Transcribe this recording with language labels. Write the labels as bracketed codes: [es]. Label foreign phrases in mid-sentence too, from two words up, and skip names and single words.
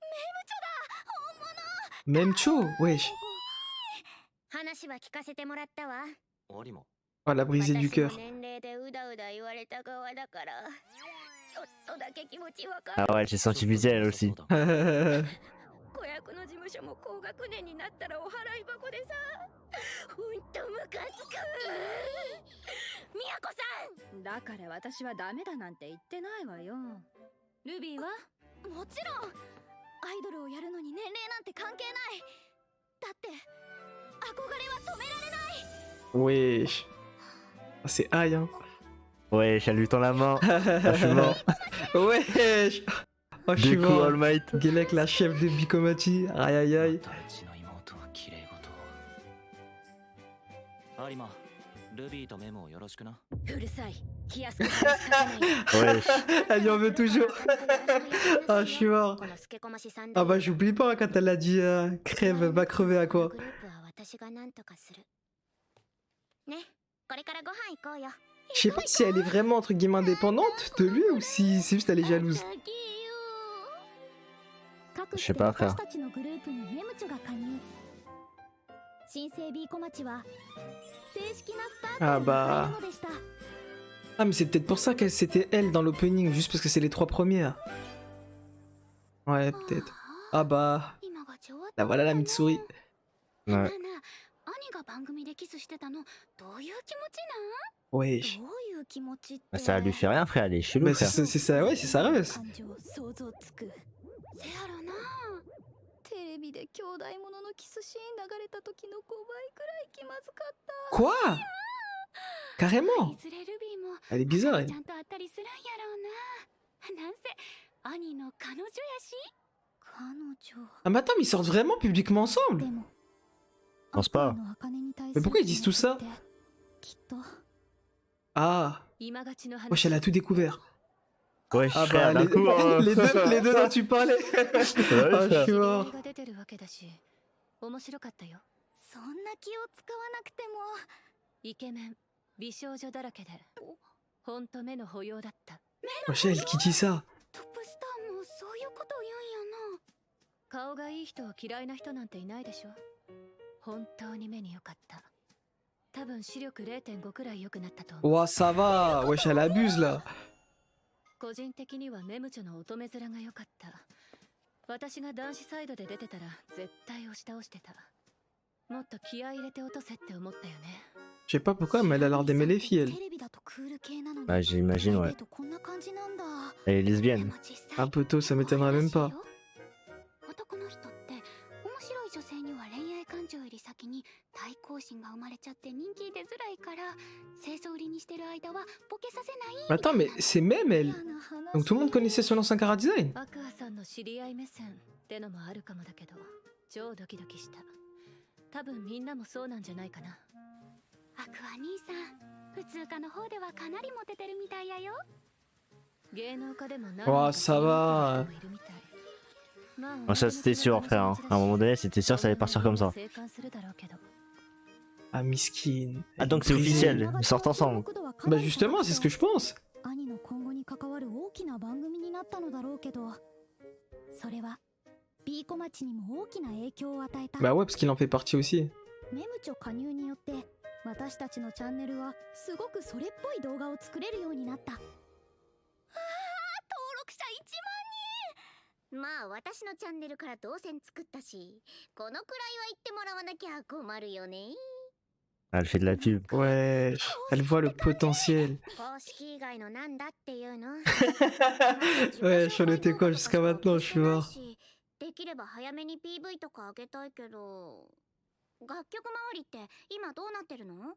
[fr] Même Cho, wesh. Oh la brisée du cœur. Ah ouais, j'ai senti misé elle aussi. [ja] 子役の事務所も高学年になったらお払い箱でさ、ほんとムカつく。みやこさん。だから私はダメだなんて言ってないわよ。ルビーは？もちろん。アイドルをやるのに年齢なんて関係ない。だって憧れは止められない。 [fr] Wesh. Ah, c'est aïe, hein. Ouais, je lui tends la main. Ah, je suis mort. Wesh. Oh, je suis Du coup, mort. All Might. Gelek, la chef de Bikomachi. Aïe aïe aïe. [ja] 有馬、ルビーとメモをよろしくな。うるさい。気安く話しかけないで。 [fr] Ouais. Elle lui en veut toujours. Ah, je suis mort. [ja] このスケコマシさん [fr] Ah bah j'oublie pas quand elle a dit crève, va crever à quoi. [ja] グループは私がなんとかする。ね、これからご飯行こうよ。 [fr] Je sais pas si elle est vraiment entre guillemets indépendante de lui ou si c'est juste elle est jalouse. Je sais pas, frère. Ah bah. Ah mais c'est peut-être pour ça qu'elle c'était elle dans l'opening, juste parce que c'est les 3 premières. Ouais, peut-être. Ah bah. Là voilà la Mitsuri. Ouais. Wesh. Bah, ça lui fait rien, frère. Elle est chelou, Bah frère. c'est ça, ouais, c'est sa rêve. [ja] テレビで兄弟もののキスシーン流れた時の5倍くらい気まずかった。 [fr] Quoi? Carrément. [ja] いずれルビーも [fr] Elle est bizarre, [ja] ち [fr] elle. [ja] ゃんとあったりするんやろうな。なんせ兄の彼女やし。彼女。 [fr] Ah mais attends, mais ils sortent vraiment publiquement ensemble? [ja] でも [fr] Je pense pas. Mais pourquoi ils disent tout ça? [ja] きっと [fr] Ah. [ja] 今がちの話。 [fr] Wesh, elle a tout découvert. Ouais, Ah frère, bah d'un coup. hein. les deux dont tu parlais. Ouais, Ah, je frère. suis mort. [ja] が出てるわけだし、面白かったよ。そんな気を使わなくても。イケメン、美少女だらけで、ほんと目の保養だった。 [fr] Wesh, elle qui dit ça? [ja] トップスターもそういうこと言うんやな。顔がいい人を嫌いな人なんていないでしょ。本当に目に良かった。多分視力 0.5 くらい良くなったと思う。 [fr] Ouah, ça va. Wesh, elle abuse là. [ja] 個人的にはメムチョの乙女面が良かった。私が男子サイドで出てたら絶対押し倒してた。もっと気合い入れて落とせって思ったよね。 [fr] Je sais pas pourquoi, mais elle a l'air d'aimer les filles, elle. Bah, j'imagine, ouais. Elle est lesbienne. Un peu tôt, ça m'étonnerait même pas. [ja] 男の人って面白い女性には恋愛感情より先に対抗心が生まれちゃって人気出づらいから清掃売りにしてる間はボケさせない。 [fr] Mais attends, mais c'est même elle. Donc tout le monde connaissait son ancien [en] Cara Design. [ja] アクアさんの知り合い目線ってのもあるかもだけど、超ドキドキした。多分みんなもそうなんじゃないかな。アクア兄さん、普通科の方ではかなりモテてるみたいやよ。芸能科でも何 [fr] Oh, ça va. Bon, ça, c'était sûr, frère. Hein. À un moment donné, c'était sûr que ça allait partir comme ça. Ah, miskin. Ah, donc c'est officiel. Ils sortent ensemble. Bah justement, c'est ce que je pense. [ja] 兄の今後に関わる大きな番組になったのだろうけど、それはビーコマチにも大きな影響を与えた。 [fr] Bah ouais, parce qu'il en fait partie aussi. [ja] メムチョ加入によって私たちのチャンネルはすごくそれっぽい動画を作れるようになった。ああ、登録者1万人。まあ私のチャンネルから動線作ったし、このくらいは言ってもらわなきゃ困るよね。 [fr] Elle fait de la pub. Ouais, elle voit le potentiel. [ja] 公式以外のなんだっていうの。 [fr] Ouais, j'en étais quoi jusqu'à maintenant, je suis mort. [ja] できれば早めに PV とかあげたいけど、楽曲周りって今どうなってるの？